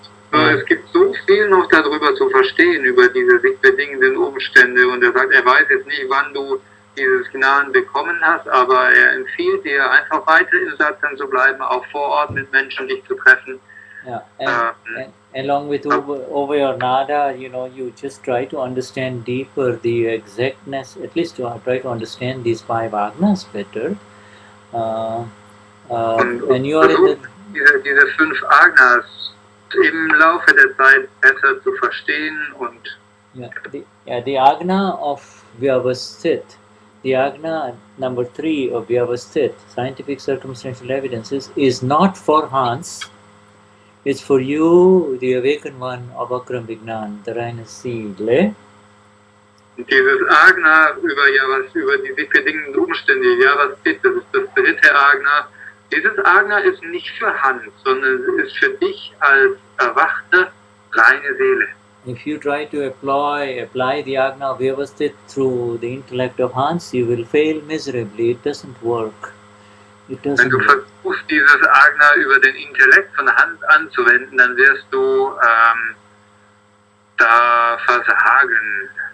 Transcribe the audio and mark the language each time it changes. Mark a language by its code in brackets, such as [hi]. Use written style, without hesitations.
[de] Es gibt so viel noch darüber zu verstehen, über diese sich bedingenden Umstände, und er sagt, er weiß jetzt nicht, wann du dieses Gnan bekommen hast, aber er empfiehlt dir, einfach weiter im Satsang zu bleiben, auch vor Ort mit Menschen dich zu treffen. [en] Yeah, and along with over your nada, you just try to understand deeper the exactness, at least to try to understand these 5 Agnas better. And you are in [de] diese 5 Agnas im Laufe der Zeit besser zu verstehen und [en] the Agna of Vyavasthit, the Agna number 3 of Vyavasthit, scientific circumstantial evidences, is not for Hans. It's for you, the awakened one of Akram Vignan, the [de] reine Seele. Dieses Agna über die sich bedingenden Umstände, Vyavasthit, das ist das 3. Agna. Dieses Agna ist nicht für Hans, sondern es ist für dich als erwachte, reine Seele. [en] If you try to apply the Agna of Vyavasthit through the intellect of Hans, you will fail miserably. It doesn't work. [de] Wenn du versuchst, dieses Agna über den Intellekt von Hans anzuwenden, dann wirst du da versagen.